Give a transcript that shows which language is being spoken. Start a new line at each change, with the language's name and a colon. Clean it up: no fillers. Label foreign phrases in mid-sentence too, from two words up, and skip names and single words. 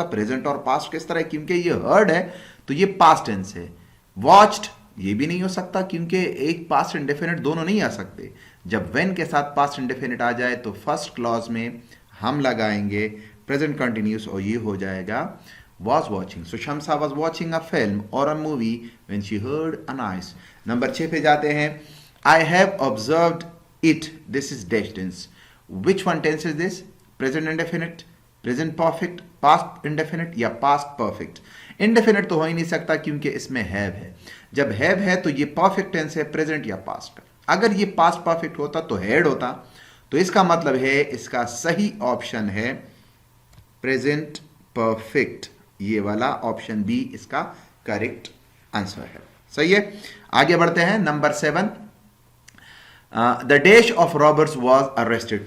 Hindi: प्रेजेंट और पास्ट किस तरह? क्योंकि ये हर्ड है तो ये
English: past tense
Hindi: है। वॉच्ड ये भी नहीं हो सकता क्योंकि एक
English: past indefinite
Hindi: दोनों नहीं आ सकते। जब व्हेन के साथ
English: past indefinite
Hindi: आ जाए तो
English: first clause
Hindi: में हम लगाएंगे
English: present continuous,
Hindi: और ये हो जाएगा
English: was watching। So Shamsa was watching a film or a movie when she heard a noise।
Hindi: नंबर 6 पे जाते हैं।
English: I have observed it। This is dash tense। Which one tense is this? Present indefinite, present perfect, past indefinite या past perfect?
Hindi: Indefinite तो हो ही नहीं सकता क्योंकि इसमें have है। जब have है तो ये
English: perfect tense
Hindi: है, present या past। अगर ये
English: past perfect
Hindi: होता तो had होता, तो इसका मतलब है इसका सही ऑप्शन है
English: present perfect.
Hindi: ये वाला
English: option B
Hindi: इसका
English: correct answer
Hindi: है। सही है, आगे बढ़ते हैं।
English: Number 7, the dash of robbers was arrested.